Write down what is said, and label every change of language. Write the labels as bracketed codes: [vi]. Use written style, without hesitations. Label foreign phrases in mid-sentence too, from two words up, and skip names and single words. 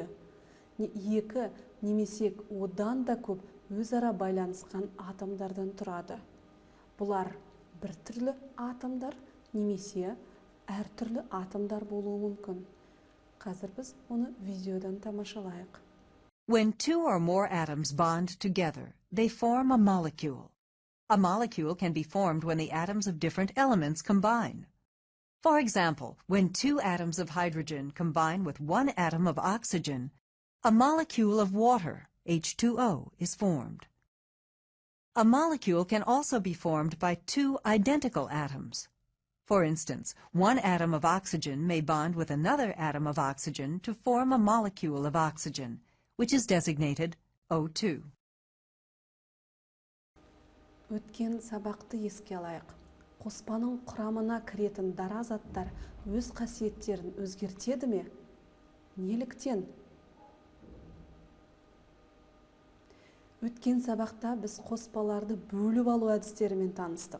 [kk] Екі немесе одан да көп өзара байланысқан атомдардан тұрады. Бұлар бір түрлі атомдар немесе әртүрлі атомдар болуы мүмкін. Қазір біз оны видеодан тамашалайық. [en] When two or more atoms bond together, they form a molecule. A molecule can be formed when the atoms of different elements combine. For example, when two atoms of hydrogen combine with one atom of oxygen, a molecule of water, H2O, is formed. A molecule can also be formed by two identical atoms. For instance, one atom of oxygen may bond with another atom of oxygen to form a molecule of oxygen, which is designated O2. [kk] Өткен сабақты еске алайық. Қоспаның құрамына кіретін дара заттар өз қасиеттерін өзгертеді ме? Неліктен? Өткен сабақта біз қоспаларды бөліп алу әдістерімен таныстық.